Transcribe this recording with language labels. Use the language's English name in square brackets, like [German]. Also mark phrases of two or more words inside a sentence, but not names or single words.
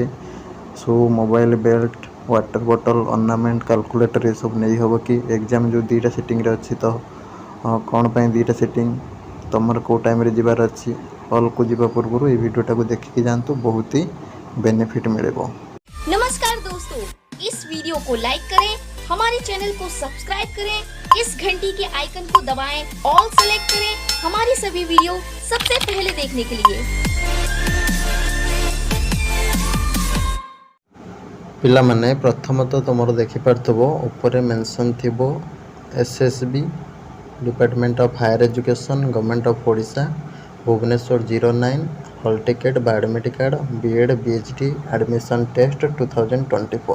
[Odia] ସୁ, ମୋବାଇଲ୍, ବେଲ୍ଟ, [English] water bottle, [Odia] ଅର୍ଣ୍ଣାମେଣ୍ଟ, କାଲକୁଲେଟର୍ ଏସବୁ ନେଇ ହେବ କି? ଏକ୍ଜାମ୍ ଯେଉଁ 2ଟା ସିଟିଂରେ ଅଛି ତ କ'ଣ ପାଇଁ 2ଟା ସିଟିଂ, ତୁମର କେଉଁ ଟାଇମ୍ରେ ଯିବାର ଅଛି। हॉलକୁ ଯିବା ପୂର୍ବରୁ এই ଭିଡ଼ିଓଟାକୁ ଦେଖିକି ଯାଆନ୍ତୁ, ବହୁତ ହି ବେନିଫିଟ୍ ମିଳିବ। [Hindi] नमस्कार दोस्तों, इस वीडियो को लाइक करें, हमारे चैनल को सब्सक्राइब करें, इस घंटी के आइकन को दबाएं, [English] all select [Hindi] करें हमारी सभी वीडियो सबसे पहले देखने के लिए। [Odia] ପିଲାମାନେ ପ୍ରଥମତଃ ତୁମର ଦେଖିପାରୁଥିବ ଉପରେ ମେନସନ୍ ଥିବ SSB ଡିପାର୍ଟମେଣ୍ଟ ଅଫ୍ ହାୟର ଏଜୁକେସନ୍ ଗଭର୍ଣ୍ଣମେଣ୍ଟ ଅଫ୍ ଓଡ଼ିଶା ଭୁବନେଶ୍ୱର 09 [English] hall ticket [Odia] ବା [English] admit card B.Ed PhD admission test 2024.